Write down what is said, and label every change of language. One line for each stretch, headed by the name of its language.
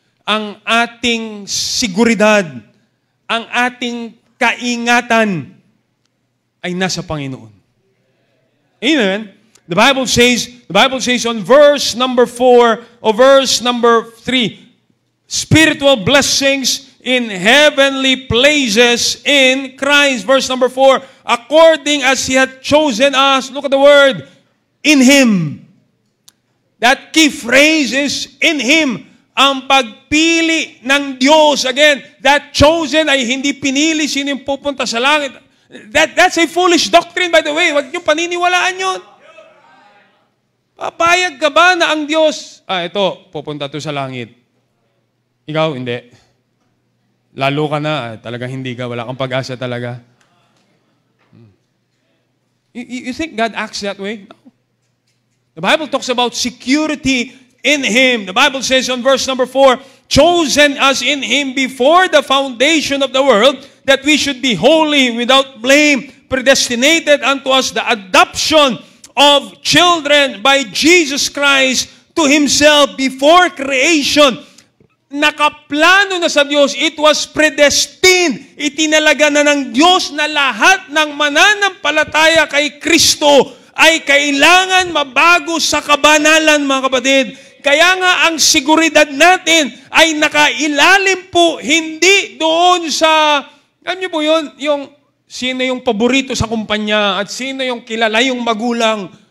Filipino: Ang ating seguridad, ang ating kaingatan ay nasa Panginoon.
English: Amen? The Bible says on verse number 4 or verse number 3, spiritual blessings in heavenly places in Christ. Verse number 4, according as He hath chosen us, look at the word, in Him. That key phrase is in Him.
Filipino: Ang pagpili ng Diyos, again, that chosen ay hindi pinili sino yung pupunta sa langit.
English: That's a foolish doctrine, by the way.
Filipino: Huwag niyong paniniwalaan yun. Papayag ka ba na ang Diyos, ito, pupunta to sa langit. Ikaw, hindi. Lalo ka na, talagang hindi ka, wala kang pag-asa talaga.
English: You think God acts that way? No. The Bible talks about security in Him. The Bible says on verse number 4, chosen us in Him before the foundation of the world, that we should be holy, without blame, predestinated unto us the adoption of children by Jesus Christ to Himself before creation.
Filipino: Nakaplano na sa Diyos,
English: it was predestined.
Filipino: Itinalaga na ng Diyos na lahat ng mananampalataya kay Kristo ay kailangan mabago sa kabanalan, mga kapatid. Kaya nga ang seguridad natin ay nakailalim po, hindi doon sa, alam niyo po yun, yung sino yung paborito sa kumpanya at sino yung kilala yung magulang.